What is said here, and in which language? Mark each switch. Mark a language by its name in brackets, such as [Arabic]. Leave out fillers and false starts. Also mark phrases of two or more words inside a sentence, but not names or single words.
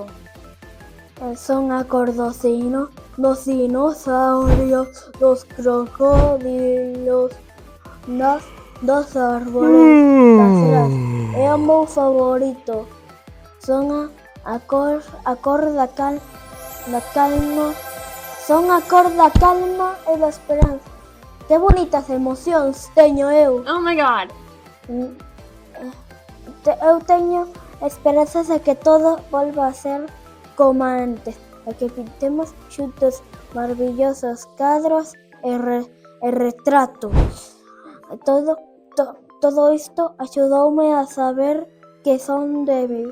[Galician] Son a cor do cino, dos dinosaurios, dos crocodilos, dos árbores, das ceras. É o meu favorito. Son a cor da calma. Son a cor da calma e da esperanza. Que bonitas emocións teño eu. [English] Oh my god. [Galician] Eu teño esperanzas de que todo volva a ser como antes, e que pintemos xuntos maravillosos cadros e retratos. Todo isto axudoume a saber que son débil.